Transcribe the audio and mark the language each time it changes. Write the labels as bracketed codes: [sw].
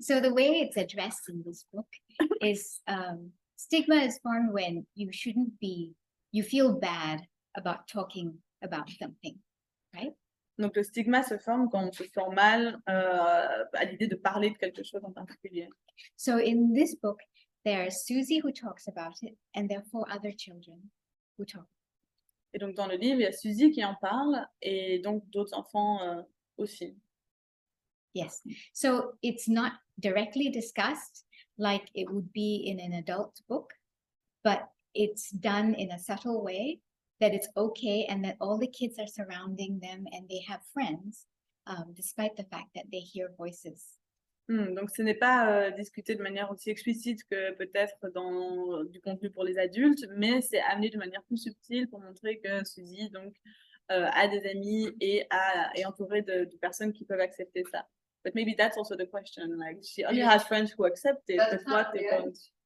[en] So the way it's addressed in this book is stigma is formed when you feel bad about talking about something, right? [fr] Donc le stigma se forme quand on se sent mal à l'idée de parler de quelque chose en particulier. [en] So in this book, there's Susie who talks about it, and there are 4 other children who talk. [fr] Et donc dans le livre, il y a Suzy qui en parle et donc d'autres enfants aussi. [en] Yes. So it's not directly discussed like it would be in an adult book, but it's done in a subtle way that it's okay and that all the kids are surrounding them and they have friends, despite the fact that they hear voices. [fr] Donc ce n'est pas discuté de manière aussi explicite que peut-être dans du contenu pour les adultes, mais c'est amené de manière plus subtile pour montrer que Suzy donc a des amis et est entourée de personnes qui peuvent accepter ça. [en] But maybe that's also the question, like she only has friends who accept it, but what they don't.